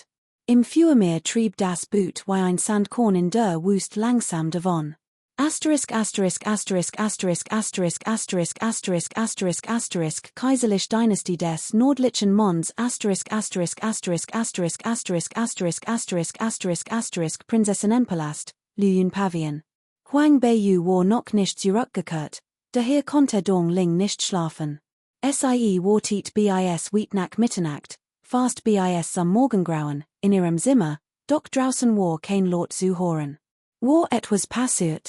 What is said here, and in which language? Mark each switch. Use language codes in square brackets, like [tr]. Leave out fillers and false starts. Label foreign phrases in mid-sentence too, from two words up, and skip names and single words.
[de] Im Feuermeer trieb das Boot wie ein Sandkorn in der Wüste langsam davon. Asterisk asterisk asterisk asterisk asterisk asterisk asterisk asterisk asterisk Kaiserliche Dynastie des Nordlichen Mons asterisk asterisk asterisk asterisk asterisk asterisk asterisk asterisk asterisk Prinzessinnenpalast, Lüyun Pavillon. Huang Beiyu war noch nicht zurückgekehrt, daher konnte Dong Ling nicht schlafen. Sie war tit bis weit nach Mitternacht, fast bis zum Morgengrauen, in ihrem Zimmer, doch draußen war kein Laut zu hören. War etwas passiert?